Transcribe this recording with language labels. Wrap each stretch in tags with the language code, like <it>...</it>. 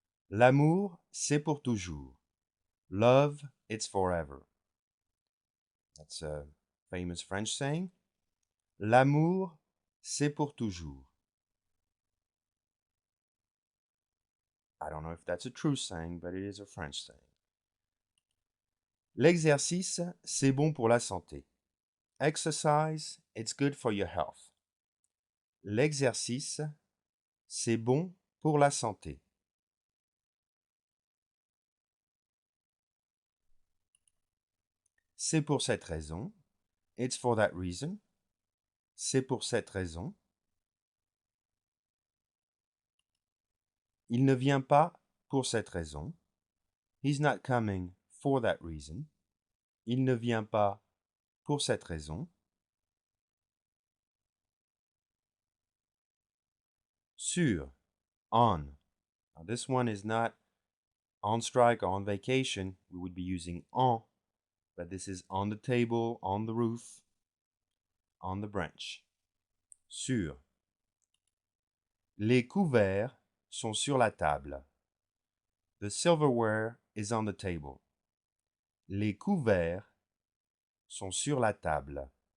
<fr>L'amour, c'est pour toujours.</fr> <en>Love, it's forever. That's a famous French saying.</en> <fr>L'amour, c'est pour toujours.</fr> <en>I don't know if that's a true saying, but it is a French saying.</en> <fr>L'exercice, c'est bon pour la santé.</fr> <en>Exercise, it's good for your health.</en> <fr>L'exercice, c'est bon pour la santé. C'est pour cette raison.</fr> <en>It's for that reason.</en> <fr>C'est pour cette raison. Il ne vient pas pour cette raison.</fr> <en>He's not coming for that reason.</en> <fr>Il ne vient pas pour cette raison. Sur, on.</fr> <en>Now this one is not on strike or on vacation. We would be using en, but this is on the table, on the roof, on the branch.</en> <fr>Sur. Les couverts sont sur la table.</fr> <en>The silverware is on the table.</en> <fr>Les couverts sont sur la table.</fr>